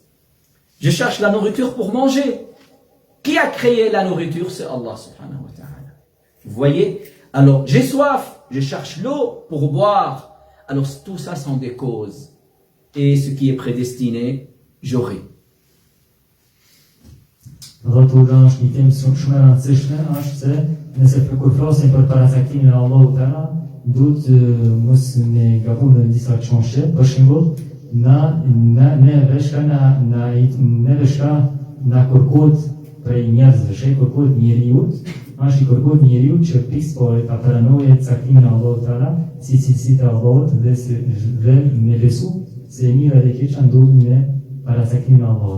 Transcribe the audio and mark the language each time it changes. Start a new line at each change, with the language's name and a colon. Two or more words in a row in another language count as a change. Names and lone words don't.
French: Je cherche la nourriture pour manger. Qui a créé la nourriture? C'est
Arabic: الله سبحانه وتعالى.
French: Vous voyez? Alors, j'ai soif. Je cherche l'eau pour boire. Alors, tout ça sont des causes. Et ce qui est prédestiné, j'aurai.
Albanian: Rrotulla është një temë shumë e rëndësishme, është se nëse kur flasim për paracaktimin e Allahut Teala, duhet mos ne gabojmë në disa çështje. Për shembull, ne kërkohet prej njerëzve, kërkohet njeriu, është i kërkohet njeriu që pikë po ta pranojë caktimin e Allahut Teala, si cilësitë e Allahut dhe me besu se mira dhe keqja ndodhin me paracaktimin e Allahut.